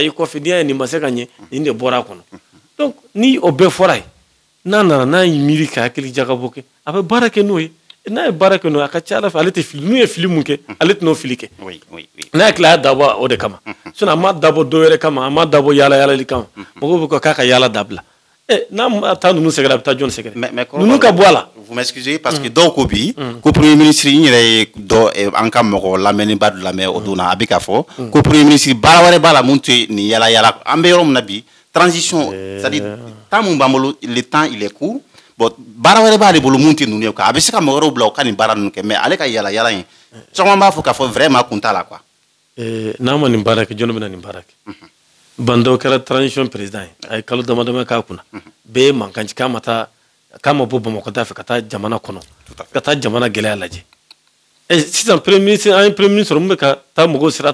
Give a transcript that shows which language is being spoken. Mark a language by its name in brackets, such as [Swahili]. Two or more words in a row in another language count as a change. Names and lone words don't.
[Bambara] ye kɔfɛ n'i y'a ye nin ma se ka ɲɛ nin de bɔra a kɔnɔ donc ni o bɛɛ fɔra ye n'a nana n'a y'i miiri ka hakili jagabɔ kɛ a bɛ baara kɛ n'o ye n'a ye baara kɛ n'o ye a ka ca Ala fɛ ale tɛ fili n'u ye fili mun kɛ ale tɛn'o fili kɛ n'a hakili a y'a dabɔ o de kama sinon a ma dabɔ dɔ wɛrɛ kama a ma dabɔ yaala yaalali kama mɔgɔw bɛ ko k'a ka yaala dabila n'a taa ninnu sɛgɛrɛ a bɛ taa jɔn sɛgɛrɛ ninnu ka bɔ a la. [French] Vous m'excusez parce que [Bambara] dɔw ko bi ko [French] premier ministre [Bambara] in yɛrɛ ye dɔ an ka mɔgɔ lamɛnniba dɔ lamɛn o donna a bɛ k'a fɔ ko [French] premier ministre [Bambara] baara wɛrɛ b'a la mun tɛ nin yaala yaala an bɛ yɔrɔ min na bi [French] transition c'est-à-dire temps [Bambara] mun b'an bolo [French] le temps il est court bon [Bambara] baara wɛrɛ b'ale bolo mun tɛ ninnu ye quoi a bɛ se ka mɔgɔ wɛrɛw bila o ka nin baara ninnu kɛ mais ale ka yaala yaala in caman b'a fɔ k'a fɔ vraiment kun t'a la quoi. n'a ma nin baara kɛ jɔn bɛ na nin baara kɛ. Bandaw kɛra [French] transition président [Bambara] ye a ye kalo damadama k'a kunna bɛɛ ye mankan ci k'a ma bɔ Bamakɔ da fɛ ka taa jamana kɔnɔ ka taa jamana gɛlɛya lajɛ sisan [French] premier ministre [Bambara] an ye [French] premier ministre [Bambara] mun bɛ ka taa mɔgɔw sira